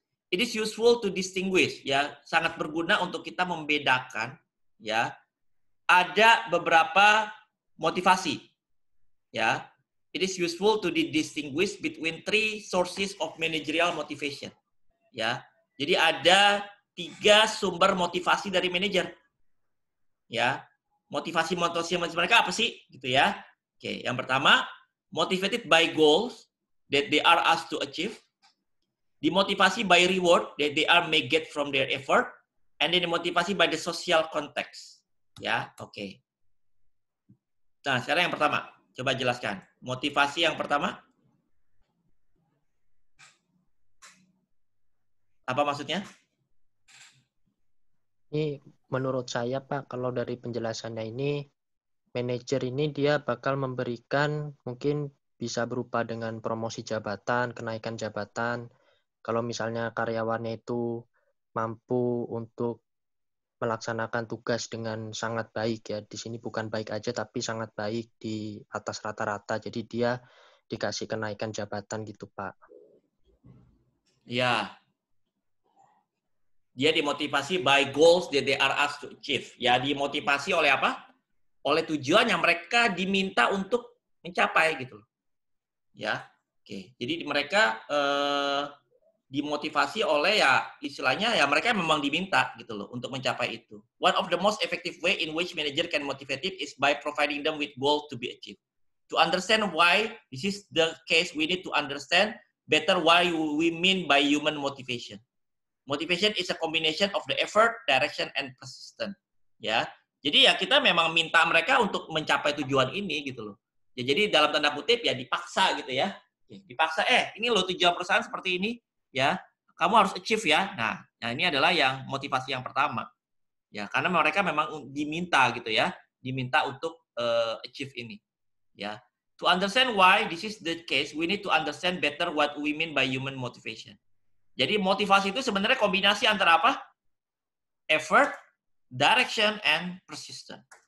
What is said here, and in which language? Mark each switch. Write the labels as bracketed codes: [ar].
[en] It is useful to distinguish, [id] ya, sangat berguna untuk kita membedakan, ya, ada beberapa motivasi, ya. [en] It is useful to distinguish between three sources of managerial motivation, ya. [id] Jadi ada 3 sumber motivasi dari manajer, ya. Motivasi mereka apa sih, gitu ya? Oke, yang pertama, [en] motivated by goals that they are asked to achieve. Dimotivasi by reward that they are may get from their effort, and then dimotivasi by the social context. [id] Ya, oke. Nah, sekarang yang pertama, coba jelaskan. Motivasi yang pertama, apa maksudnya? Ini menurut saya, Pak, kalau dari penjelasannya ini, manajer ini dia bakal memberikan, mungkin bisa berupa dengan promosi jabatan, kenaikan jabatan. Kalau misalnya karyawannya itu mampu untuk melaksanakan tugas dengan sangat baik ya, di sini bukan baik aja tapi sangat baik di atas rata-rata, jadi dia dikasih kenaikan jabatan gitu, Pak. Ya. Dia dimotivasi [en] by goals that they are asked to achieve. [id] Ya, dimotivasi oleh apa? Oleh tujuan yang mereka diminta untuk mencapai gitu. Ya. Oke. Jadi mereka dimotivasi oleh ya istilahnya ya mereka memang diminta gitu loh untuk mencapai itu. [en] One of the most effective way in which manager can motivate it is by providing them with goals to be achieved. To understand why this is the case, we need to understand better why we mean by human motivation. Motivation is a combination of the effort, direction, and persistence. [id] Ya, jadi ya kita memang minta mereka untuk mencapai tujuan ini gitu loh. Ya, jadi dalam tanda kutip ya dipaksa gitu ya. Dipaksa, ini loh tujuan perusahaan seperti ini, ya. Kamu harus achieve ya. Nah, ini adalah yang motivasi yang pertama. Ya, karena mereka memang diminta gitu ya, diminta untuk achieve ini. Ya. [en] To understand why this is the case, we need to understand better what we mean by human motivation. [id] Jadi motivasi itu sebenarnya kombinasi antara apa? [en] Effort, direction, and persistence.